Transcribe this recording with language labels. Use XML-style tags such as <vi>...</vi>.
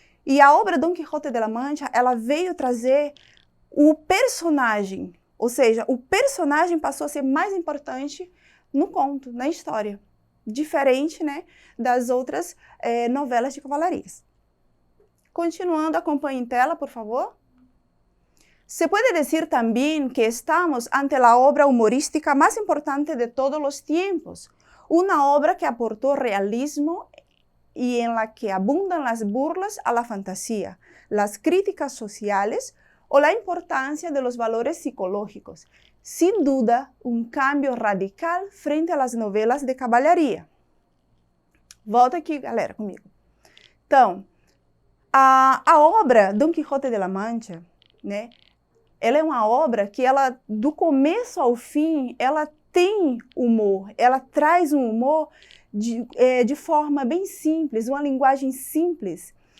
<pt>E a obra Don Quijote de la Mancha, ela veio trazer o personagem, ou seja, o personagem passou a ser mais importante no conto, na história. Diferente, né, das outras novelas de cavalarias. Continuando, acompanhe em tela, por favor.</pt> <es>Se puede decir también que estamos ante la obra humorística más importante de todos los tiempos, una obra que aportó realismo y en la que abundan las burlas a la fantasía, las críticas sociales o la importancia de los valores psicológicos. Sin duda, un cambio radical frente a las novelas de caballeria.</es> <pt>Volta aqui, galera, comigo. Então, a obra Don Quijote de la Mancha, né, ela é uma obra que ela, do começo ao fim, ela tem humor, ela traz um humor de forma bem simples, uma linguagem simples.</pt>